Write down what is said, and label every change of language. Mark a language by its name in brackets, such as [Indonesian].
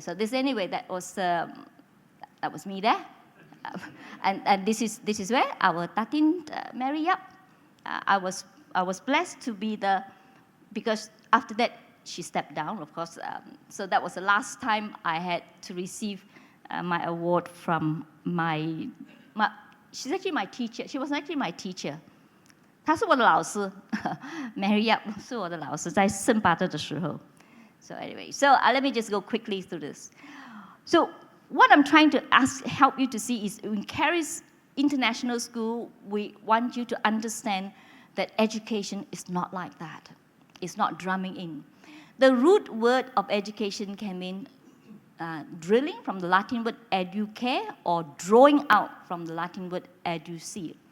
[English] So anyway, that was me there, and this is where our Tatin married up. I was blessed to be because after that she stepped down, of course. So that was the last time I had to receive my award from my. She's actually my teacher. She was actually my teacher. [Chinese] 她是我的老师，Mary Yap 是我的老师，在圣巴特的时候。 [English] So anyway, let me just go quickly through this. So what I'm trying to help you to see is in Charis International School, we want you to understand that education is not like that. It's not drumming in. The root word of education can mean drilling from the Latin word educare or drawing out from the Latin word educere.